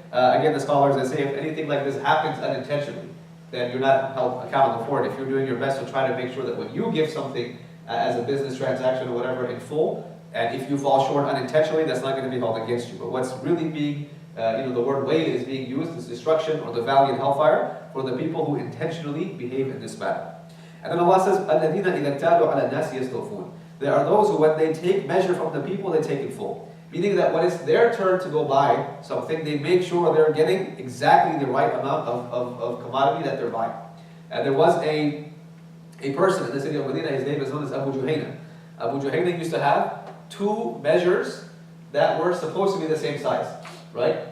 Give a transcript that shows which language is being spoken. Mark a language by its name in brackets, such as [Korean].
[English] Again, the scholars, they say if anything like this happens unintentionally, then you're not held accountable for it. If you're doing your best to try to make sure that when you give something as a business transaction or whatever in full, and if you fall short unintentionally, that's not going to be held against you. But what's really being, the word weight is being used as destruction or the valley in hellfire for the people who intentionally behave in this manner. And then Allah says, [Arabic] الَّذِينَ إِذَا اكْتَالُوا عَلَى النَّاسِ يَسْتَوْفُونَ. [English] There are those who, when they take measure from the people, they take it full. Meaning that when it's their turn to go buy something, they make sure they're getting exactly the right amount of commodity that they're buying. And there was a person in the city of Medina, his name is known as Abu Juhayna. Abu Juhayna used to have 2 measures that were supposed to be the same size, right?